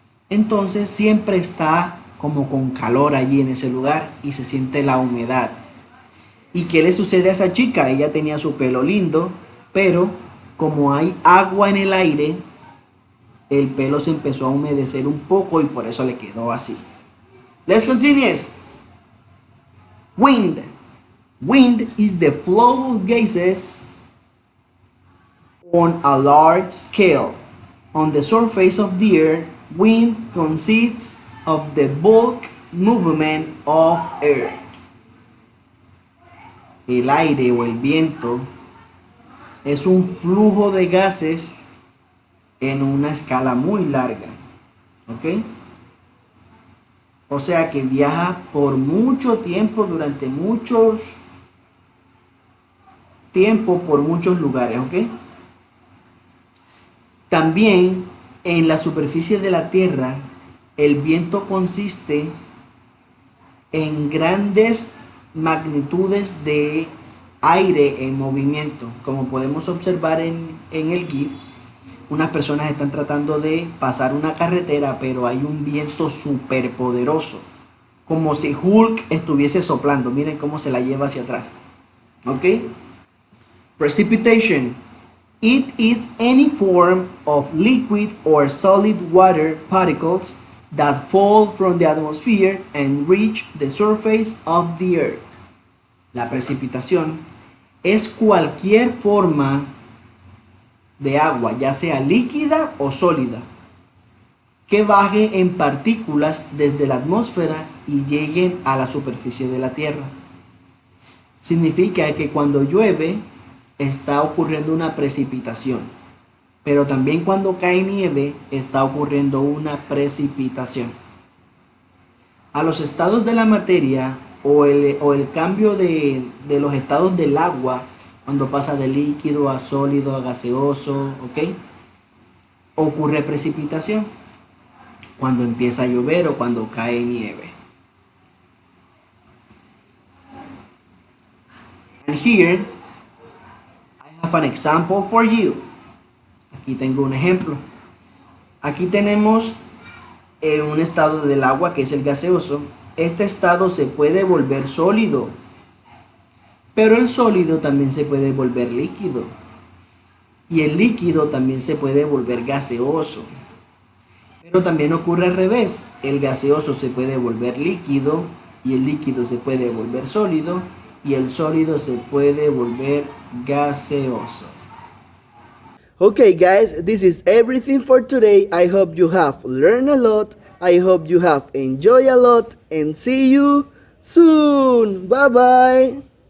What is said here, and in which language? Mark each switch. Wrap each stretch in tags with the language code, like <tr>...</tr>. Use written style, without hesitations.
<es>Entonces siempre está como con calor allí en ese lugar y se siente la humedad. ¿Y qué le sucede a esa chica? Ella tenía su pelo lindo, pero como hay agua en el aire, el pelo se empezó a humedecer un poco y por eso le quedó así.</es> <en>Let's continue. Wind. Wind is the flow of gases on a large scale. On the surface of the earth, wind consists of the bulk movement of earth.</en> <es>El aire o el viento es un flujo de gases en una escala muy larga. ¿Ok? O sea que viaja por mucho tiempo, durante muchos tiempo, por muchos lugares. ¿Ok? También en la superficie de la Tierra, el viento consiste en grandes magnitudes de aire en movimiento. Como podemos observar en el GIF, unas personas están tratando de pasar una carretera, pero hay un viento súper poderoso, como si Hulk estuviese soplando. Miren cómo se la lleva hacia atrás.</es> <en>¿Ok? Precipitation. It is any form of liquid or solid water particles that fall from the atmosphere and reach the surface of the earth.</en> <es>La precipitación es cualquier forma de agua, ya sea líquida o sólida, que baje en partículas desde la atmósfera y lleguen a la superficie de la Tierra. Significa que cuando llueve está ocurriendo una precipitación, pero también cuando cae nieve está ocurriendo una precipitación. A los estados de la materia o el cambio de los estados del agua, cuando pasa de líquido a sólido a gaseoso, ¿ok? Ocurre precipitación cuando empieza a llover o cuando cae nieve.</es> <en>And here I have an example for you.</en> <es>Aquí tengo un ejemplo. Aquí tenemos un estado del agua que es el gaseoso. Este estado se puede volver sólido, pero el sólido también se puede volver líquido. Y el líquido también se puede volver gaseoso. Pero también ocurre al revés. El gaseoso se puede volver líquido y el líquido se puede volver sólido y el sólido se puede volver gaseoso.</es> <en>Okay guys, this is everything for today. I hope you have learned a lot. I hope you have enjoyed a lot and see you soon. Bye bye.</en>